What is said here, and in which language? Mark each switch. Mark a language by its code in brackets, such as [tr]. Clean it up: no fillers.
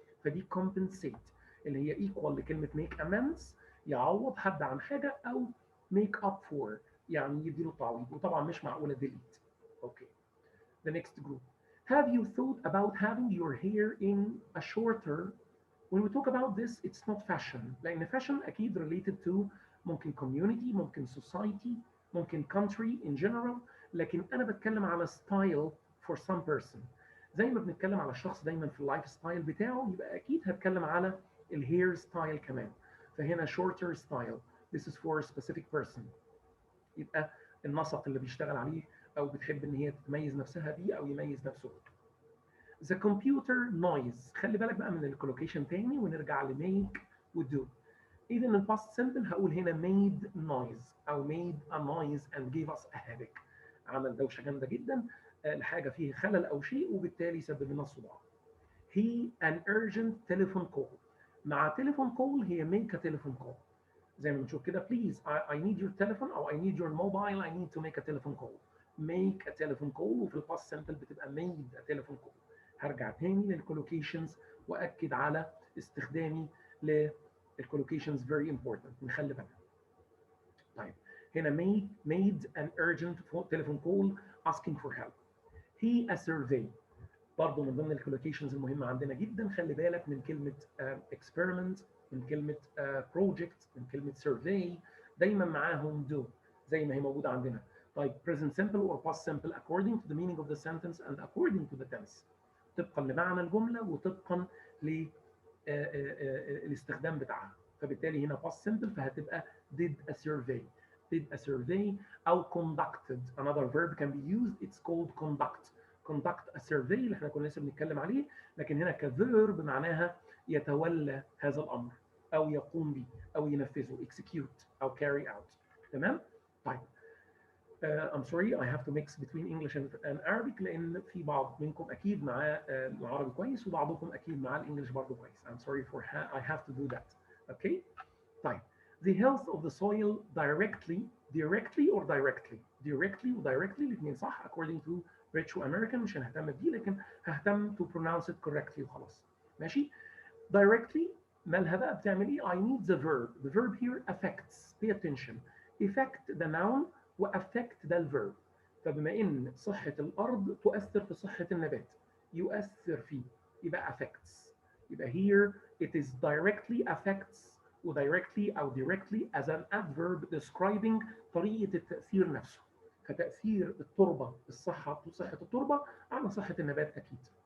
[ar] فدي compensate اللي هي equal لكلمه [en] make amends، [ar] يعوض حد عن حاجه، او [en] make up for [ar] يعني يديله تعويض، وطبعا مش معقوله delete. اوكي. [en] The next group. Have you thought about having your hair in a shorter. When we talk about this, it's not fashion. [ar] لأن [en] fashion [ar] أكيد [en] related to ممكن community، ممكن society، ممكن country in general. [ar] لكن أنا بتكلم على [en] style for some person. [ar] زي ما بنتكلم على الشخص دايما في اللايف ستايل بتاعه، يبقى أكيد هتكلم على الهير ستايل كمان. فهنا [en] shorter style. This is for a specific person. [ar] يبقى النسق اللي بيشتغل عليه أو بتحب إن هي تتميز نفسها بيه أو يميز نفسه بيه. [en] The computer noise. [ar] خلي بالك بقى من الكولوكيشن تاني ونرجع لميك ودو. إذا الباست سمبل هقول هنا [en] made noise أو made a noise and gave us a headache. [ar] عمل دوشة جامدة جدا لحاجة فيه خلل أو شيء وبالتالي سبب لنا الصداع. [en] He an urgent telephone call. [ar] مع تليفون [en] call هي make a telephone call. [ar] زي ما بنشوف كده [en] please I need your telephone أو I need your mobile I need to make a telephone call. make a telephone call [ar] وفي الباست سمبل بتبقى [en] made a telephone call. [ar] هرجع تاني للكولوكيشنز واكد على استخدامي للكولوكيشنز [en] very important [ar] نخلي بالنا. طيب هنا [en] made an urgent telephone call asking for help. he a survey [ar] برضه من ضمن الكولوكيشنز المهمه عندنا جدا. خلي بالك من كلمه experiment، من كلمه project، من كلمه survey، دايما معاهم do زي ما هي موجوده عندنا. [en] طيب present simple or past simple according to the meaning of the sentence and according to the tense، [ar] طبقا لمعنى الجمله وطبقا للاستخدام بتاعها. فبالتالي هنا [en] past simple فهتبقى did a survey. did a survey او conducted another verb can be used it's called conduct a survey [ar] اللي احنا كنا لسه بنتكلم عليه. لكن هنا كفيرب معناها يتولى هذا الامر او يقوم به او ينفذه execute او [en] carry out. [ar] تمام. طيب [en] I'm sorry I have to mix between English and Arabic [ar] لأن في بعض منكم أكيد معاه العربي كويس وبعضكم أكيد معاه الإنجليش برضه كويس. [en] I'm sorry for I have to do that. Okay. طيب the health of the soil directly or directly الاثنين صح according to Rich American [ar] مش هنهتم بدي لكن ههتم [en] to pronounce it correctly وخلاص. [ar] ماشي. directly مالها بقى بتعمل ايه؟ [en] I need the verb. The verb here affects. Pay attention. Effect the noun [ar] وأفكت ده الفيرب. فبما إن صحة الأرض تؤثر في صحة النبات، يؤثر فيه، يبقى affects. يبقى [en] here it is directly affects و directly أو directly as an adverb describing [ar] طريقة التأثير نفسه. فتأثير التربة صحة التربة على صحة النبات أكيد.